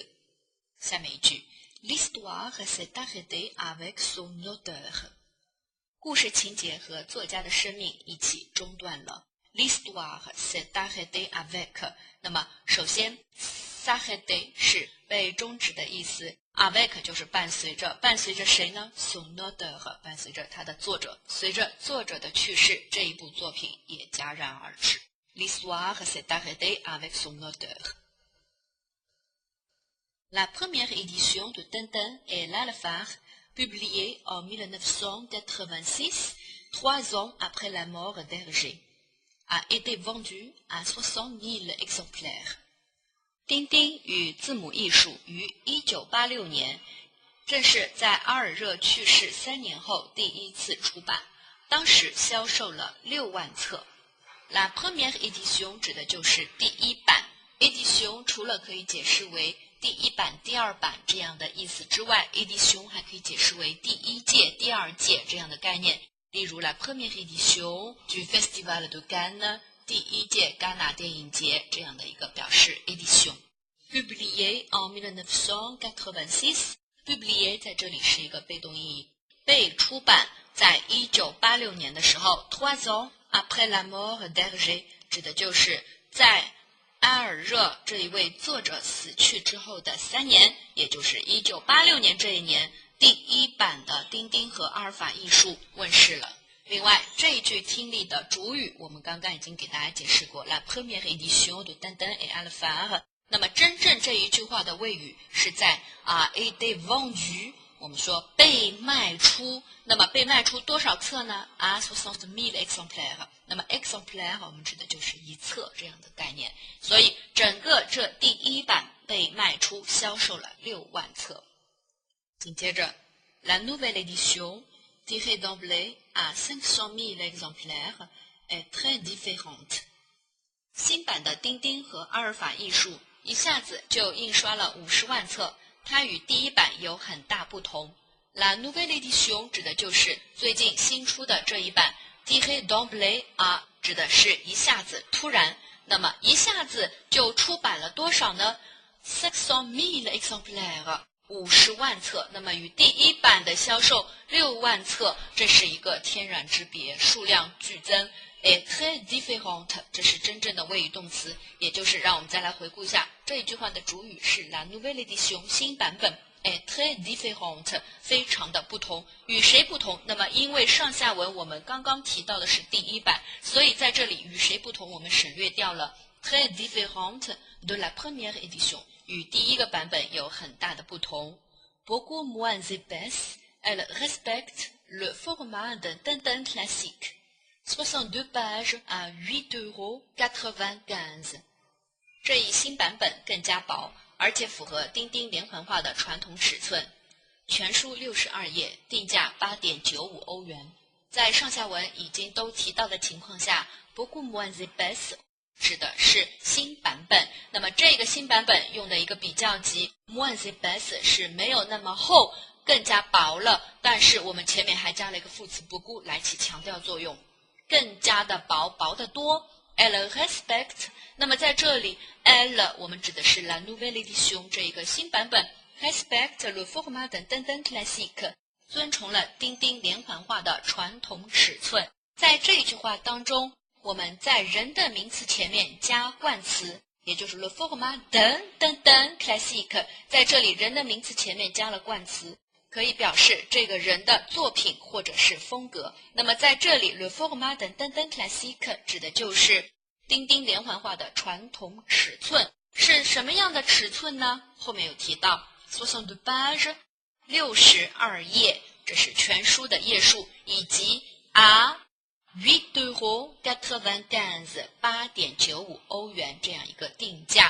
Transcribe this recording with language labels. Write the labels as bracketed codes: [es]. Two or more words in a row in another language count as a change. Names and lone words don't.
[zh] 下面一句 [fr] L'histoire s'est arrêtée avec son auteur。 [zh] 故事情节和作家的生命一起中断了。 [fr] L'histoire s'est arrêtée avec。 [zh] 那么首先 s'arrêter 是被终止的意思， avec 就是伴随着，伴随着谁呢？ [fr] son auteur [zh] 伴随着他的作者，随着作者的去世，这一部作品也戛然而止。 [fr] L'histoire s'est arrêtée avec son auteur。La première édition de Tintin et l'Alphard, publiée en 1986, 3 ans après la mort d'Hergé, a été vendue à 60 000 exemplaires. [zh] 丁丁与字母艺术于1986年，正是在阿尔热去世3年后第一次出版，当时销售了6万册。 [fr] La première édition [zh] 指的就是第一版。Édition 除了可以解释为第一版、第二版这样的意思之外 ，édition 还可以解释为第一届、第二届这样的概念。 [fr] 例如 la première édition du Festival de Cannes， [zh] 第一届戛纳电影节这样的一个表示 édition。 [fr] Publié en [zh] 1986， publié 在这里是一个被动意义，被出版在1986年的时候 [fr] 3 ans après la mort d'Hergé [zh] 指的就是在埃尔热这一位作者死去之后的3年，也就是1986年这一年，第一版的丁丁和阿尔法艺术问世了。另外，这一句听力的主语我们刚刚已经给大家解释过 [fr] La première édition de Tintin et l'Alphard。 [zh] 那么真正这一句话的谓语是在 [fr] été vendu， [zh] 我们说被卖出。那么被卖出多少册呢？60 000 exemplaires。那么 exemplaire 我们指的就是一册这样的概念，所以整个这第一版被卖出销售了6万册。 [fr] 紧接着 La nouvelle édition tirée d'emblée à 500 000 exemplaires est très différente。 [zh] 新版的丁丁和阿尔法艺术一下子就印刷了50万册，它与第一版有很大不同。 [fr] La nouvelle édition [zh] 指的就是最近新出的这一版 ， [fr] tirée d'emblée [zh] 指的是一下子突然，那么一下子就出版了多少呢？500 000 exemplaires， 50万册。那么与第一版的销售6万册，这是一个天壤之别，数量剧增。 [fr] est très différente， [zh] 这是真正的谓语动词，也就是让我们再来回顾一下这一句话的主语是 [fr] la nouvelle édition [zh] 新版本。 [fr] est très différente [zh] 非常的不同，与谁不同？那么因为上下文我们刚刚提到的是第一版，所以在这里与谁不同我们省略掉了 [fr] très différente de la première édition， [zh] 与第一个版本有很大的不同。 [fr] Beaucoup moins épaisse, elle respecte le format d'un Tintin classique。 62 pages à 8,95 €。 [zh] 这一新版本更加薄，而且符合钉钉连环画的传统尺寸。全书62页，定价8.95欧元。在上下文已经都提到的情况下 [fr] beaucoup moins épaisse [zh] 指的是新版本。那么这个新版本用的一个比较级 [fr] moins épaisse [zh] 是没有那么厚，更加薄了，但是我们前面还加了一个副词 beaucoup 来起强调作用，更加的薄，薄得多。 [fr] Elle respecte， [zh] 那么在这里 elle 我们指的是 [fr] la nouvelle édition [zh] 这一个新版本 [fr] respecte le format d'un tintin classique， [zh] 遵从了钉钉连环画的传统尺寸。在这一句话当中，我们在人的名词前面加冠词，也就是 [fr] le format d'un tintin classique， [zh] 在这里人的名词前面加了冠词，可以表示这个人的作品或者是风格。那么在这里 [fr] le format d'un tintin classique [zh] 指的就是钉钉连环画的传统尺寸。是什么样的尺寸呢？后面有提到62 pages 62页，这是全书的页数，以及 à 8,95 8.95欧元这样一个定价。